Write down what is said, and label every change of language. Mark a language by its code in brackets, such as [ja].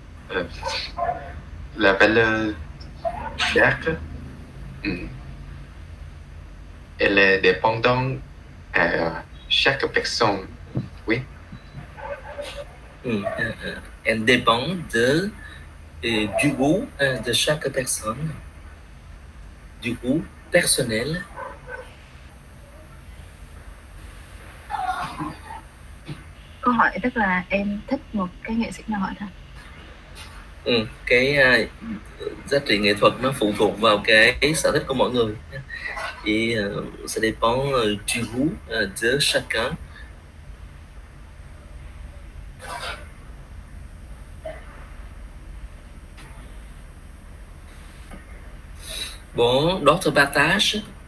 [fr] Euh, la valeur chaque, elle est dépendante à chaque personne. Oui. Elle dépend du goût de chaque personne, du goût personnel. [vi] Câu hỏi tức là em thích một cái nghệ sĩ nào hả thầy? Cái giá trị nghệ thuật nó phụ thuộc vào cái sở thích của mọi người. [fr] Et ça dépend du goût de chacun. Bon, d'autres partages?